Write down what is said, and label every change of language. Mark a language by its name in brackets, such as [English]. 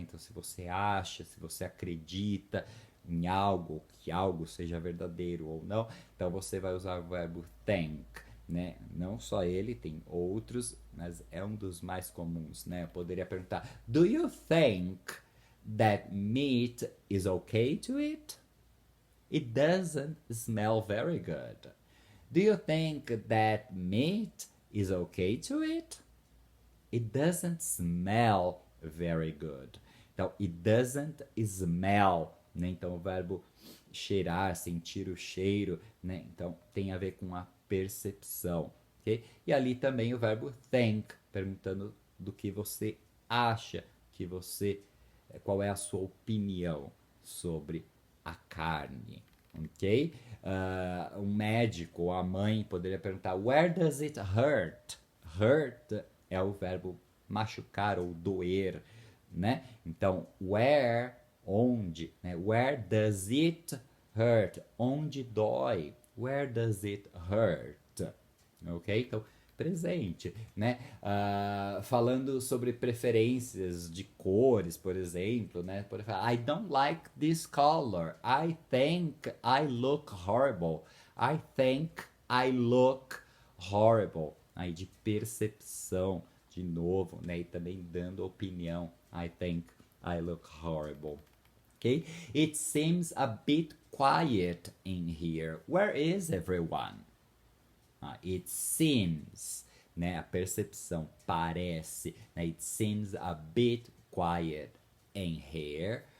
[Portuguese] Então, se você acha, se você acredita em algo, que algo seja verdadeiro ou não, então você vai usar o verbo think, né? Não só ele, tem outros, mas é um dos mais comuns, né? Eu poderia perguntar: [English] Do you think that meat is okay to eat? It doesn't smell very good. Do you think that meat is okay to eat? It doesn't smell very good. Então, it doesn't smell, né? [Portuguese] Então, o verbo cheirar, sentir o cheiro, né? Então, tem a ver com a percepção, ok? E ali também o verbo think, perguntando do que você acha, que você, qual é a sua opinião sobre a carne, ok? Um médico ou a mãe poderia perguntar: [English] Where does it hurt? [Portuguese] Hurt é o verbo machucar ou doer, né? Então, where, onde, né? [English] Where does it hurt? [Portuguese] Onde dói? [English] Where does it hurt? Ok? [Portuguese] Então, presente, né? Falando sobre preferências de cores, por exemplo, né? Por exemplo, [English] I don't like this color. I think I look horrible. I think I look horrible. [Portuguese] Aí de percepção, de novo, né? E também dando opinião. [English] I think I look horrible. Okay? It seems a bit quiet in here. Where is everyone? It seems, né? [Portuguese] A percepção, parece, né? [English] It seems a bit quiet in here.